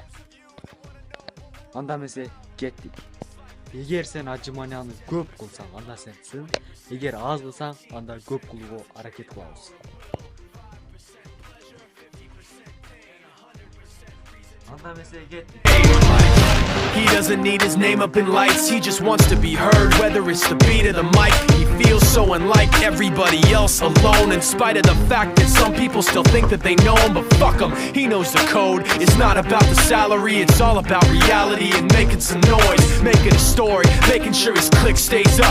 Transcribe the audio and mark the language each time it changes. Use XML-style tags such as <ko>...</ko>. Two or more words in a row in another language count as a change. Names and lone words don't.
<ky>Анда эмесе кеттик. Эгер сен отжиманияны көп кылсаң, анда сенсиң. Эгер аз кылсаң, анда көп кылууга аракет кылабыз. Анда эмесе кеттик.</ky> <en>He doesn't need his name up in lights, he just wants to be heard. Whether it's the beat of the mic, he feels so unlike everybody else, alone. In spite of the fact that some people still think that they know him, but fuck him, he knows the code. It's not about the salary, it's all about reality and making some noise, making a story, making sure his click stays up.</en>